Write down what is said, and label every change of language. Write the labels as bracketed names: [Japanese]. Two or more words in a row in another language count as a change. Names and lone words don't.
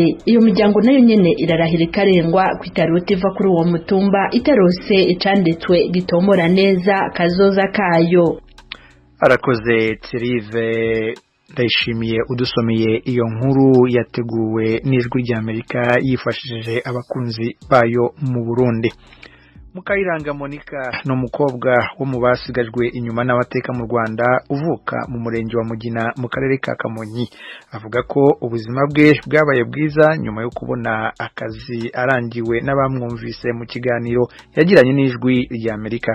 [Rundi] Iyo miryango nayo nyene irarahira ikarengwa kwitarota iva kuri uwo mutumba itarose icanditswe gitomora neza kazoza kayo. Arakoze Thierry Ndayishimiye udusomeye iyo nkuru yateguwe n'ijwi rya Amerika yifashishije abakunzi bayo mu Burundi. [Kinyarwanda] Mukayiranga Monica no mukobwa wo mu basigajwe inyuma n'abateka mu Rwanda uvuka mu murenge wa Mugina mu karere ka Kamonyi avuga ko ubuzima bwe bwabaye bwiza nyuma yo kubona akazi arangiwe n'abamwumvise mu kiganiro yagiranye n'ijwi rya Amerika.